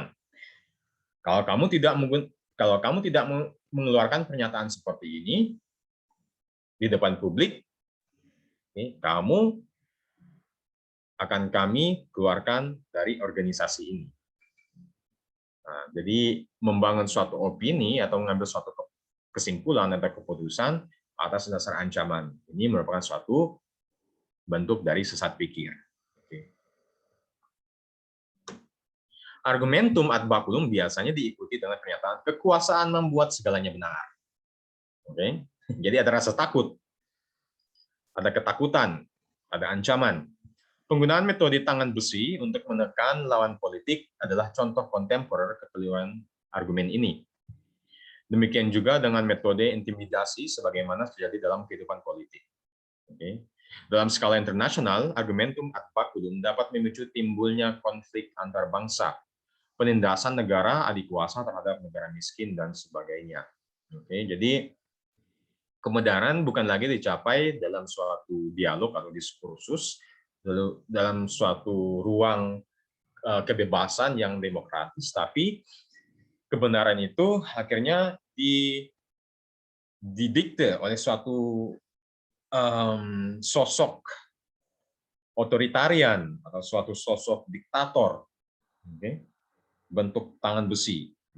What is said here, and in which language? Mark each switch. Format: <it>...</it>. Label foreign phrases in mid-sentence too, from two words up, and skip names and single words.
<id>Kalau kamu tidak mengeluarkan pernyataan seperti ini di depan publik, kamu akan kami keluarkan dari organisasi ini. Nah, jadi membangun suatu opini atau mengambil suatu kesimpulan atau keputusan atas dasar ancaman. Ini merupakan suatu bentuk dari sesat pikir. Oke.</id> <la>Argumentum ad baculum</la> <id>biasanya diikuti dengan pernyataan kekuasaan membuat segalanya benar. Oke. Jadi ada rasa takut, ada ketakutan, ada ancaman. Penggunaan metode tangan besi untuk menekan lawan politik adalah contoh kontemporer kekeliruan argumen ini. Demikian juga dengan metode intimidasi sebagaimana terjadi dalam kehidupan politik. Oke. Dalam skala internasional,</id> <la>argumentum ad baculum</la> <id>dapat memicu timbulnya konflik antar bangsa, penindasan negara adik kuasa terhadap negara miskin, dan sebagainya. Oke, jadi kebenaran bukan lagi dicapai dalam suatu dialog atau diskursus, dalam suatu ruang kebebasan yang demokratis, tapi kebenaran itu akhirnya didikte oleh suatu sosok otoritarian atau suatu sosok diktator, bentuk tangan besi.</id>